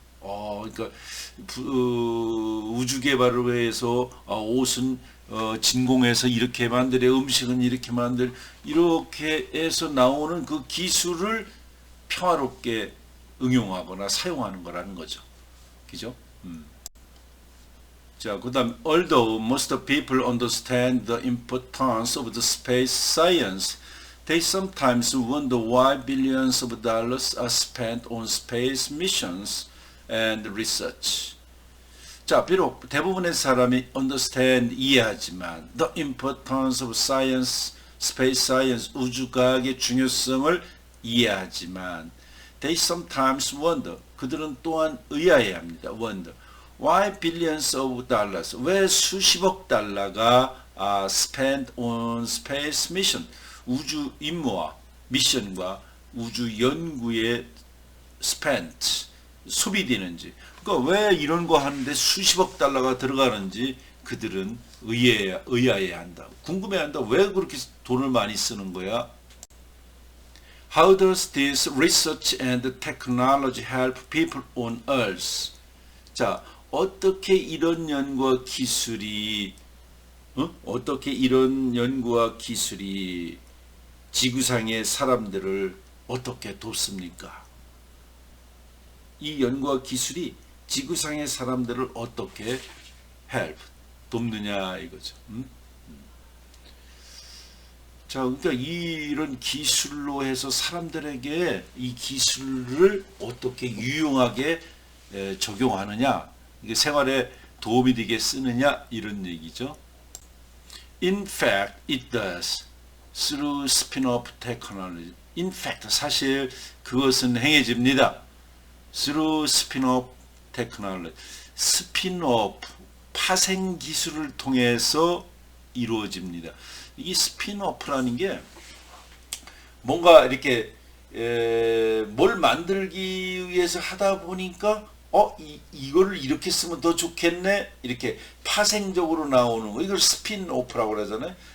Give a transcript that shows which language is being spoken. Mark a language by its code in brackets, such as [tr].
[ko] 그러니까 우주 개발을 위해서 옷은 진공해서 이렇게 만들어, 음식은 이렇게 만들, 이렇게 해서 나오는 그 기술을 평화롭게 응용하거나 사용하는 거라는 거죠. 그죠? 자, 그다음 [en] although most people understand the importance of the space science, they sometimes wonder why billions of dollars are spent on space missions and research. [ko] 자, 비록 대부분의 사람이 understand, 이해하지만 [en] the importance of science, space science, [ko] 우주과학의 중요성을 이해하지만 [en] they sometimes wonder, [ko] 그들은 또한 의아해합니다. [en] wonder. Why billions of dollars? [ko] 왜 수십억 달러가 [en] spent on space mission? [ko] 우주 임무와 미션과 우주 연구에 spent, 소비되는지. 그러니까 왜 이런 거 하는데 수십억 달러가 들어가는지 그들은 의아해한다. 궁금해한다. 왜 그렇게 돈을 많이 쓰는 거야? [en] How does this research and technology help people on Earth? [ko] 자, 어떻게 이런 연구와 기술이 지구상의 사람들을 어떻게 돕습니까? 이 연구와 기술이 지구상의 사람들을 어떻게 help, 돕느냐 이거죠. 자, 그러니까 이런 기술로 해서 사람들에게 이 기술을 어떻게 유용하게 적용하느냐, 이게 생활에 도움이 되게 쓰느냐 이런 얘기죠. [en] In fact, it does through spin-off technology. In fact, [ko] 사실 그것은 행해집니다. [en] Through spin-off technology. [ko] 스핀오프, 파생 기술을 통해서 이루어집니다. 이 스핀오프라는 게 뭔가 이렇게 뭘 만들기 위해서 하다 보니까 이거를 이렇게 쓰면 더 좋겠네, 이렇게 파생적으로 나오는 거, 이걸 스핀오프라고 그러잖아요.